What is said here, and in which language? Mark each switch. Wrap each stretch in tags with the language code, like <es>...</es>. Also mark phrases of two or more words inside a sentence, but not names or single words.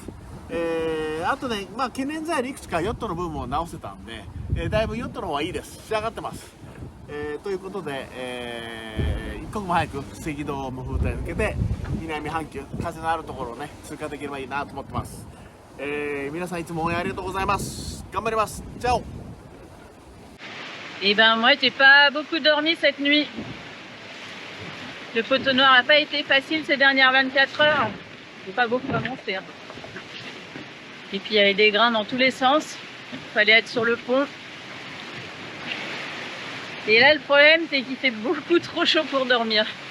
<ja>あとね、まあ、懸念材料いくつかヨットの部分を直せたんで、だいぶヨットの方はいいです。仕上がってます。ということで、一刻も早く赤道無風帯に向けて南半球風のあるところをね通過できればいいなと思ってます。皆さんいつも応援ありがとうございます。頑張ります。チャオ。</ja> <fr>Eh ben moi j'ai pas beaucoup dormi cette nuit. Le poteau noir n'a pas été facile ces dernières 24 heures. J'ai pas beaucoup avancé. Hein. Et puis il y avait des grains dans tous les sens. Il fallait être sur le pont. Et là le problème c'est qu'il fait beaucoup trop chaud pour dormir.</fr>